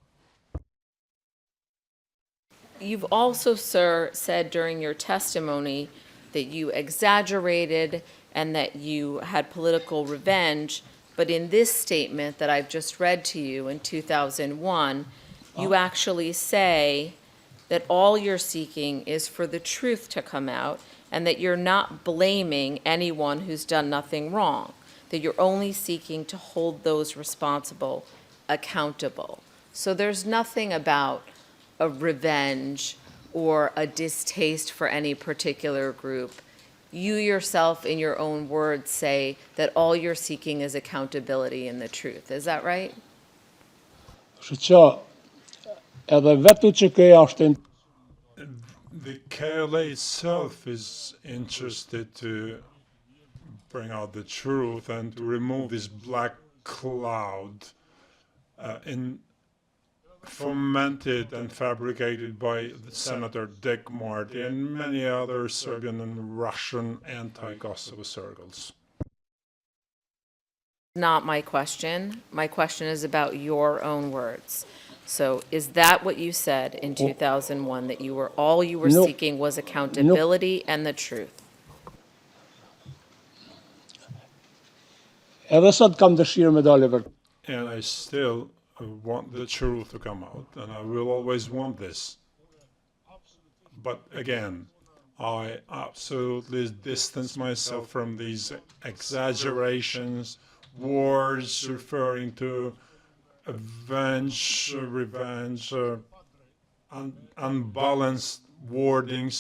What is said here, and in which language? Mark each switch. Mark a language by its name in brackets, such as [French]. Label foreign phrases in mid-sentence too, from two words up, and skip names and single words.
[English] You've also, sir, said during your testimony that you exaggerated and that you had political revenge, but in this statement that I've just read to you in 2001, you actually say that all you're seeking is for the truth to come out and that you're not blaming anyone who's done nothing wrong, that you're only seeking to hold those responsible accountable. So there's nothing about a revenge or a distaste for any particular group. You yourself, in your own words, say that all you're seeking is accountability and the truth. Is that right? [Albanian] Kështu që edhe vetë që këja është [English] The KLA itself is interested to bring out the truth and to remove this black cloud fomented and fabricated by Senator Dick Marty and many other Serbian and Russian anti-Kosovo circles. Not my question. My question is about your own words. So is that what you said in 2001, that all you were No. seeking was accountability and the truth? [Albanian] edhe sot kam dëshirë me dalë vërtet. [English] And I still want the truth to come out, and I will always want this. But again, I absolutely distance myself from these exaggerations, words referring to revenge, unbalanced wordings.